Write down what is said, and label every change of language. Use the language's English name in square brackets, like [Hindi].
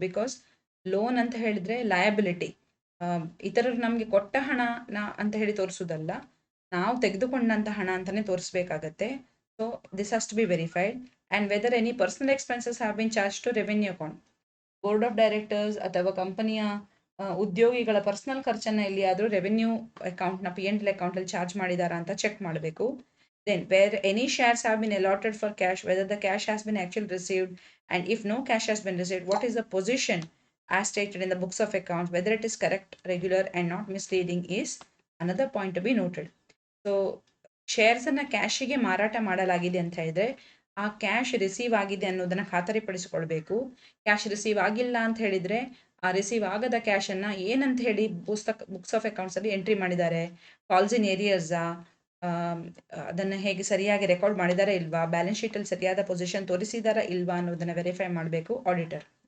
[Kannada] Because loan ಅಂತ ಹೇಳಿದ್ರೆ liability, ಇತರರು ನಮಗೆ ಕೊಟ್ಟ ಹಣನ ಅಂತ ಹೇಳಿ ತೋರಿಸೋದಲ್ಲ, ನಾವು ತೆಗೆದುಕೊಂಡಂಥ ಹಣ ಅಂತಾನೆ ತೋರಿಸ್ಬೇಕಾಗತ್ತೆ. [English] So this has to be verified. And whether any personal expenses have been charge to revenue account. [Kannada] Board of directors ಅಥವಾ ಕಂಪನಿಯ ಉದ್ಯೋಗಿಗಳ ಪರ್ಸನಲ್ ಖರ್ಚನ್ನು ಎಲ್ಲಿಯಾದರೂ ರೆವೆನ್ಯೂ ಅಕೌಂಟ್ನ PNL ಅಕೌಂಟಲ್ಲಿ ಚಾರ್ಜ್ ಮಾಡಿದಾರಾ ಅಂತ ಚೆಕ್ ಮಾಡಬೇಕು. [English] Then where any shares have been allotted for cash, whether the cash has been actually received, and if no cash has been received, what is the position as stated in the books of accounts, whether it is correct, regular and not misleading is another point to be noted. [Kannada] So shares ಅನ್ನ ಕ್ಯಾಶಿಗೆ ಮಾರಾಟ ಮಾಡಲಾಗಿದೆ ಅಂತ ಹೇಳಿದ್ರೆ ಆ cash receive ಆಗಿದೆ ಅನ್ನೋದನ್ನ ಖಾತರಿಪಡಿಸಿಕೊಳ್ಬೇಕು. Cash receive ಆಗಿಲ್ಲ ಅಂತ ಹೇಳಿದ್ರೆ ಆ ರಿಸೀವ್ ಆಗದ ಕ್ಯಾಶ್ ಅನ್ನ ಏನಂತ ಹೇಳಿ ಬುಕ್ಸ್ ಆಫ್ ಅಕೌಂಟ್ಸ್ ಅಲ್ಲಿ ಎಂಟ್ರಿ ಮಾಡಿದ್ದಾರೆ, [English] false in ಏರಿಯರ್ಸಾ, [Kannada] ಅದನ್ನು ಹೇಗೆ ಸರಿಯಾಗಿ ರೆಕಾರ್ಡ್ ಮಾಡಿದಾರಾ ಇಲ್ವಾ, ಬ್ಯಾಲೆನ್ಸ್ ಶೀಟಲ್ಲಿ ಸರಿಯಾದ ಪೊಸಿಷನ್ ತೋರಿಸಿದಾರಾ ಇಲ್ವಾ ಅನ್ನೋದನ್ನ ವೆರಿಫೈ ಮಾಡಬೇಕು ಆಡಿಟರ್.